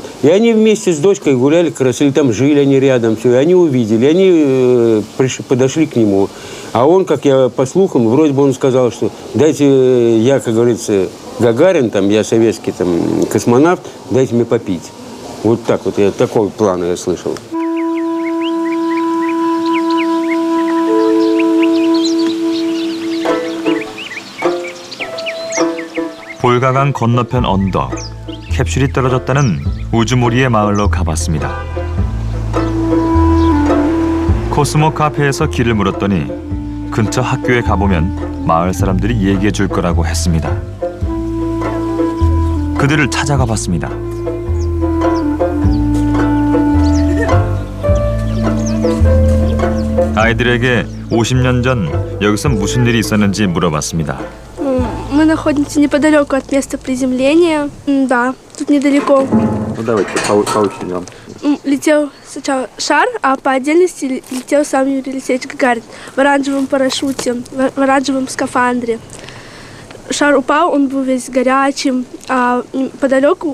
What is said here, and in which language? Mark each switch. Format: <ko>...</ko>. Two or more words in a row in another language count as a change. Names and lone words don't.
<ru>И они вместе с дочкой гуляли, как раз, или там жили они рядом, все, и они увидели, они подошли к нему. А он, как я по слухам, вроде бы он сказал, что дайте я, как говорится, Гагарин, там, я советский там, космонавт, дайте мне попить. Вот так вот, такой план я слышал.</ru> <ko>볼가강 건너편 언덕, 캡슐이 떨어졌다는 우주몰이의 마을로 가봤습니다. 코스모 카페에서 길을 물었더니 근처 학교에 가보면 마을 사람들이 얘기해 줄 거라고 했습니다. 그들을 찾아가 봤습니다. 아이들에게 50년 전 여기서 무슨 일이 있었는지 물어봤습니다.</ko> <ru>Мы находимся неподалеку от места приземления. Да, тут недалеко. Ну давайте по очереди. Летел сначала шар, а по отдельности летел сам Юрий Алексеевич Гагарин в оранжевом парашюте, в оранжевом скафандре. Шар упал, он был весь горячим, а подалеку...</ru>